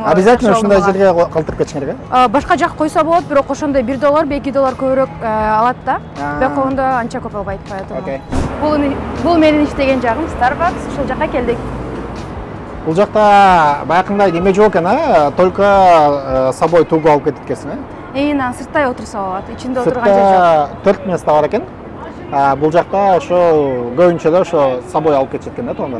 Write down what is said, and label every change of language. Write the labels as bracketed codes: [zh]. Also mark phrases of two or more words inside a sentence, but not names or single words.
[ky] Обязательно ушундай жерге калтырып кетишиң керек, э? Башка жак койсо болот, бирок ошондой $1, $2 көбүрөөк алат да. Бирок койгондо анча көп албайт, поэтому. Бул менин иштеген жагым Starbucks, ушул жака келдик. Бул жакта баягындай неме жок экен, [ru] только с собой [ky] тугу алып кетип кетсиң, э? Анан сырттай отурса болот, ичинде отурган жер жок. 4 место бар экен. Бул жакта ошо көбүнчө эле ошо [ru] с собой [ky] алып кетишет экен да туугандар.